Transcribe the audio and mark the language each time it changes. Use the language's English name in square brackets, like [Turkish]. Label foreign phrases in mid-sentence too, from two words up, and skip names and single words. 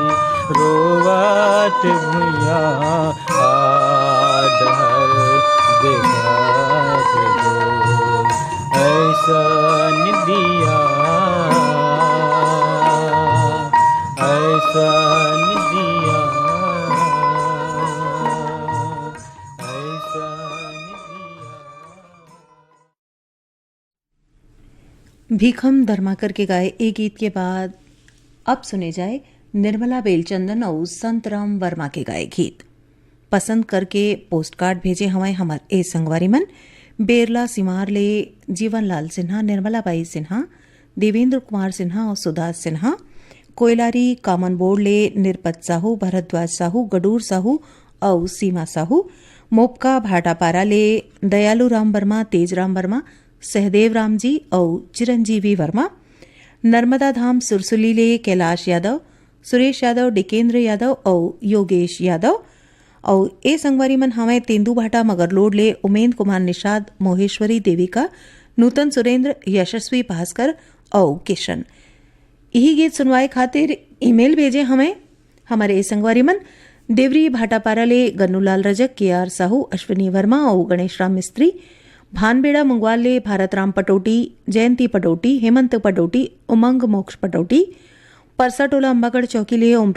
[Chhattisgarhi] रोवत भुइया आडहर देखत तो ऐसन दिया ऐसन दिया भीखम धर्माकर के गाए एक गीत के बाद अब सुने जाए निर्मला बेलचंदन और संतराम वर्मा के गाए गीत पसंद करके पोस्ट कार्ड भेजे हमारे हमार ए संगवारी मन बेरला सिमार ले जीवनलाल सिन्हा निर्मलाबाई सिन्हा देवेंद्र कुमार सिन्हा और सुदास सिन्हा कोयलारी कामन बोर्ड ले निरपत साहू भरद्वाज साहू गडूर साहू और सीमा साहू मोपका भाटापारा ले दयालू राम वर्मा तेजराम वर्मा सहदेव राम जी और चिरंजीवी वर्मा नर्मदा धाम सुरसुली ले कैलाश यादव सुरेश यादव डिकेंद्र यादव और योगेश यादव और ए संगवारी मन हमें तेंदू भाटा मगरलोड ले उमेंद्र कुमार निषाद मोहेश्वरी देविका नूतन सुरेंद्र यशस्वी भास्कर और किशन यही गीत सुनवाए खातिर ईमेल भेजे हमें हमारे ए संगवारी मन देवरी भाटापारा ले गन्नूलाल रजक के आर साहू अश्विनी वर्मा और गणेश राम मिस्त्री भानबेड़ा मुंगवाल ले भारत राम पटोटी जयंती पटोटी हेमंत पटोटी उमंग मोक्ष पटोटी परसाटोला अंबागढ़ चौकी ले ओम